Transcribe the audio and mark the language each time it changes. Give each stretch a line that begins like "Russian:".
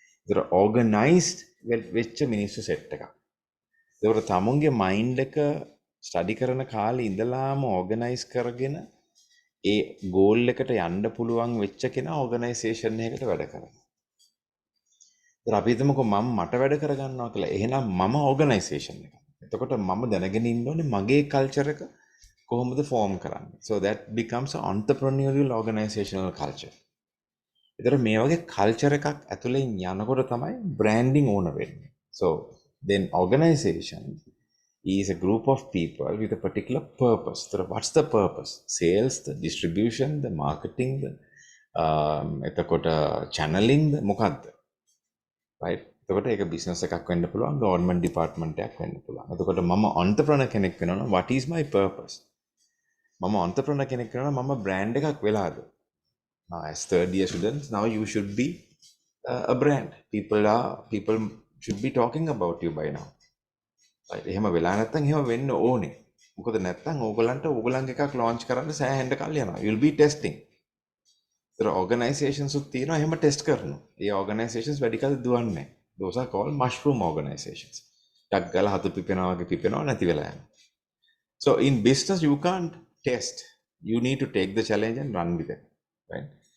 Sinhala: ඒතර organized වෙච්ච මිනිස්සු set එකක්. ඒතර තමුන්ගේ mind එක study කරන කාලේ ඉඳලාම organize කරගෙන ඒ goal එකට යන්න පුළුවන් වෙච්ච කෙනා organization එකකට වැඩ කරනවා. ඒතර අපි හිතමුකෝ මම මට වැඩ කරගන්නවා කියලා. එහෙනම් මම organization එක. එතකොට මම දැනගෙන ඉන්න ඕනේ මගේ culture එක කොහොමද form කරන්නේ.
English: So that becomes an entrepreneurial organizational culture.
Sinhala: ඒතර මේ වගේ culture එකක් ඇතුලේ යනකොට තමයි branding ඕන වෙන්නේ.
English: So then organization is a group of people with a particular purpose. So what's the purpose? Sales, the distribution, the marketing, the එතකොට channeling, the මොකද්ද? Right?
Sinhala: එතකොට ඒක business එකක් වෙන්න පුළුවන්, government department එකක් වෙන්න පුළුවන්. එතකොට මම entrepreneur කෙනෙක් වෙනවා නම්
English: what is my purpose?
Sinhala: මම entrepreneur කෙනෙක් වෙනවා නම් මම brand එකක් වෙලාද?
English: Now as third year students, now you should be a brand. People should be talking about you by now.
Sinhala: Right? එහෙම වෙලා නැත්නම් එහෙම වෙන්න ඕනේ. මොකද නැත්නම් ඕගලන්ට ඕගලන්ගේ එකක් launch කරන්න සෑහෙන්න කල් යනවා.
English: You'll be testing.
Sinhala: ඒතර organizations උත් තියෙනවා එහෙම test කරනවා. ඒ organizations වැඩි කල් දුවන්නේ නැහැ.
English: Those are called mushroom organizations.
Sinhala: ටක් ගාලා හතු පිපෙනවා වගේ පිපෙනවා නැති වෙලා යනවා.
English: So in business you can't test. You need to take the challenge and run with it, right?